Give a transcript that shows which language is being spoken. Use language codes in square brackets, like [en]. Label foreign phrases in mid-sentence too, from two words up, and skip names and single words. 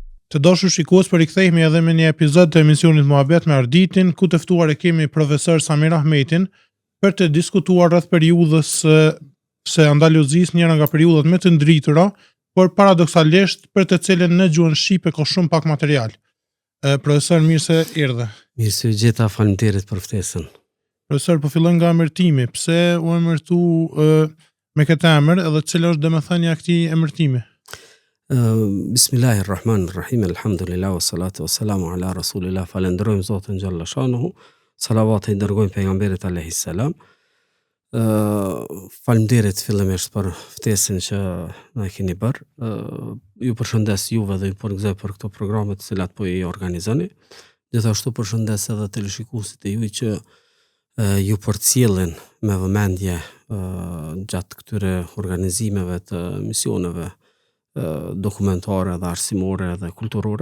[sq] Të dashur shikues, përikthehemi edhe me një epizod të emisionit Muhabet me Arditin, ku të ftuar e kemi profesor Samir Ahmetin për të diskutuar rreth periudhës së Andaluzisë, njëra nga periudhat më të ndritura, por paradoksalisht për të cilën në gjuhën shqipe ka shumë pak material. Profesor, mirë se erdhe. Mirë se u gjeta, faleminderit për ftesën. Profesor, po fillon nga emërtimi. Pse u emërtu me këtë emër edhe cila është domethënia e këtij emërtimi? [ar] بسم الله الرحمن الرحيم، الحمد لله، والصلاة والسلام على رسول الله, [sq] falenderojmë Zotin [ar] جل شأنه, [sq] salavat e i dërgojmë pejgamberit [ar] عليه السلام. [sq] Faleminderit fillimisht për ftesën që na keni bërë. Ju përshëndes juve dhe ju përgëzoj për këto programe të cilat po i organizoni. Gjithashtu përshëndes edhe teleshikuesit e juaj që ju përcjellin me vëmendje gjatë këtyre organizimeve të misioneve dokumentare dhe arsimore dhe kulturore.